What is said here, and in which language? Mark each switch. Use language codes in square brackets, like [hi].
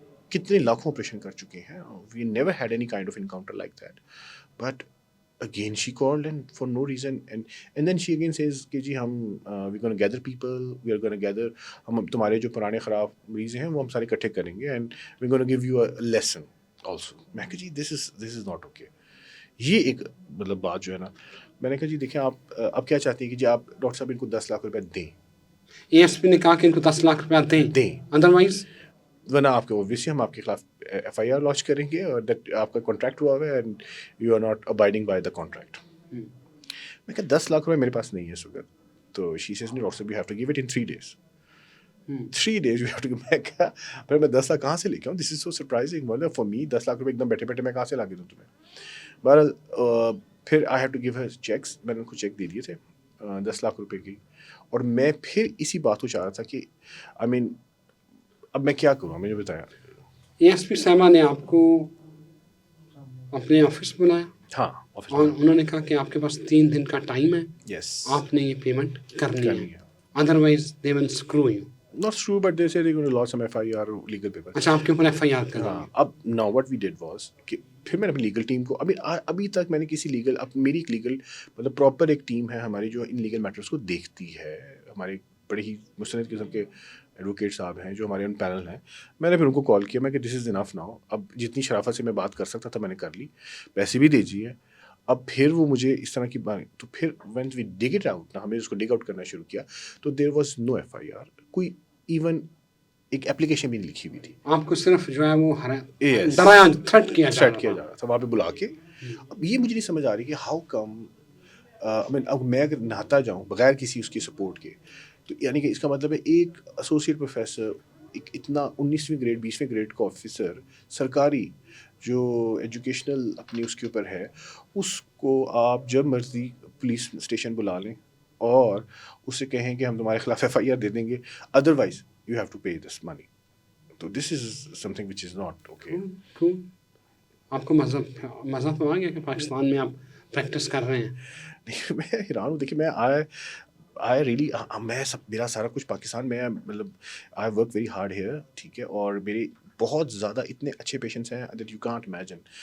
[ur] کتنے لاکھوں آپریشن کر چکے ہیں, [en] we never had any kind of encounter like that. But again she called and for no reason, and then she again says [ur] کہ جی ہم [en] we're going to gather people, we are going to gather, [ur] ہم تمہارے جو پرانے خراب مریض ہیں وہ ہم سارے اکٹھے کریں گے [en] and we're going to give you a lesson also. [ur] میں کہ جی [en] this is not okay. [ur] یہ ایک مطلب بات جو ہے نا, میں نے کہا جی دیکھیں آپ اب کیا چاہتی ہیں کہ جی آپ ڈاکٹر صاحب ان کو 10 لاکھ روپے دیں. اے ایس پی نے کہا کہ ان کو 10 لاکھ روپیہ دیں, ادروائز ورنہ آپ کے اوبیسلی ہم آپ کے خلاف FIR لانچ کریں گے, اور دیٹ آپ کا کانٹریکٹ ہوا ہوا ہے [en] And you are not abiding by the contract. [ur] میں کہا 10 لاکھ روپے میرے پاس نہیں ہے اس وقت. تو شی سیز نہیں, ڈاکٹر صاحب [en] You have to give it in 3 days. 3 days you have to give. [ur] میں کہا پھر میں 10 لاکھ کہاں سے لے کے آؤں, [en] This is so surprising. [ur] مطلب فار می 10 لاکھ روپے ایک دم بیٹھے بیٹھے میں کہاں سے لا کے دوں تمہیں. بہرحال پھر [en] I have to give her cheques, [ur] میں نے ان کو چیک دے دیے تھے 10 لاکھ روپے کی. اور میں پھر اسی بات کو چاہ رہا تھا کہ آئی مین اب میں کیا کروں, مجھے بتایا. اے ایس پی صاحبہ نے آپ کو اپنے آفس بلایا, ہاں, اور انہوں نے کہا کہ آپ کے پاس 3 دن کا ٹائم ہے, یس, آپ نے یہ پیمنٹ کرنی ہے, otherwise [en] They will screw you. not true, but they said they're going to launch some FIR legal paper. [ur] اچھا, آپ کے اوپر FIR کر ہاں. اب [en] now what we did was [ur] کہ پھر میں نے اپنی لیگل ٹیم کو, ابھی تک میں نے کسی لیگل, میری ایک لیگل مطلب پراپر ایک ٹیم ہے ہماری جو ان لیگل میٹرس کو دیکھتی ہے, ہمارے بڑے ہی مستند قسم کے ایڈوکیٹ صاحب ہیں جو ہمارے ان پینل ہیں. میں نے پھر ان کو کال کیا, میں کہ [en] this is enough now, [ur] اب جتنی شرافت سے میں بات کر سکتا تھا میں نے کر لی, پیسے بھی دے دیے. اب پھر وہ مجھے اس طرح کی بات, تو پھر [en] when we dug it out [ur] نا, ہم نے اس کو ڈگ آؤٹ کرنا شروع کیا, تو [en] there was no FIR, [ur] کوئی ایون ایک اپلیکیشن بھی نہیں لکھی ہوئی تھی. آپ کو صرف جو ہے وہ ڈرایا, تھریٹ کیا جا رہا تھا وہاں پہ بلا کے. اب یہ مجھے نہیں سمجھ آ رہی کہ ہاؤ کم, اب میں اگر نہاتا جاؤں بغیر کسی اس کی سپورٹ کے, تو یعنی کہ اس کا مطلب ہے ایک ایسوسیٹ پروفیسر, ایک اتنا 19ویں گریڈ 20ویں گریڈ کا آفیسر سرکاری جو ایجوکیشنل اپنی اس کے اوپر ہے, اس کو آپ جب مرضی پولیس اسٹیشن بلا لیں اور اس سے کہیں کہ ہم تمہارے خلاف FIR دے دیں گے, otherwise [en] you have to pay this money. So this is something which is not okay. [ur] آپ کو مزہ تو آ گیا کہ پاکستان میں آپ پریکٹس کر رہے ہیں؟ دیکھیے میں حیران ہوں. دیکھیے میں آئی ریئلی میں میرا سارا کچھ پاکستان میں مطلب [en] I work very hard here, [ur] ٹھیک ہے, اور میرے بہت زیادہ اتنے اچھے پیشنٹس ہیں [en] That you can't imagine.